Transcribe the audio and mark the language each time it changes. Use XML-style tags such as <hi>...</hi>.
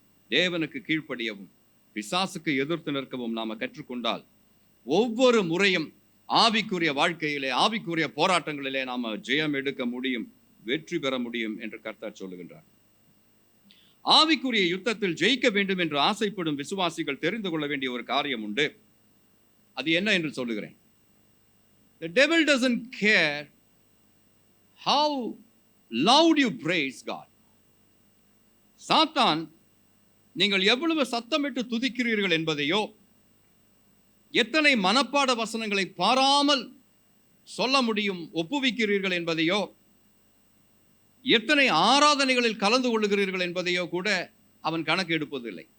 <ta>தேவனுக்கு கீழ்ப்படியவும் பிசாசுக்கு எதிர்த்து நிற்கவும் நாம கற்றுக்கொண்டால் ஒவ்வொரு முறையும் ஆவிக்குரிய வாழ்க்கையிலே, ஆவிக்குரிய போராட்டங்களிலே நாம ஜெயம் எடுக்க முடியும், வெற்றி பெற முடியும் என்று கர்த்தர் சொல்லுகின்றார். ஆவிக்குரிய யுத்தத்தில் ஜெயிக்க வேண்டும் என்று ஆசைப்படும் விசுவாசிகள் தெரிந்து கொள்ள வேண்டிய ஒரு காரியம் உண்டு. அது என்ன என்று சொல்லுகிறேன்.</ta> <en>The devil doesn't care how loud you praise God.</en> <ta>சாத்தான் நீங்கள் எவ்வளவு சத்தமிட்டு துதிக்கிறீர்கள் என்பதையோ, எத்தனை மனப்பாட வசனங்களை பாராமல் சொல்ல முடியும் ஒப்புவிக்கிறீர்கள் என்பதையோ, எத்தனை ஆராதனைகளில் கலந்து கொள்ளுகிறீர்கள் என்பதையோ கூட அவன் கணக்கு எடுப்பதில்லை.</ta>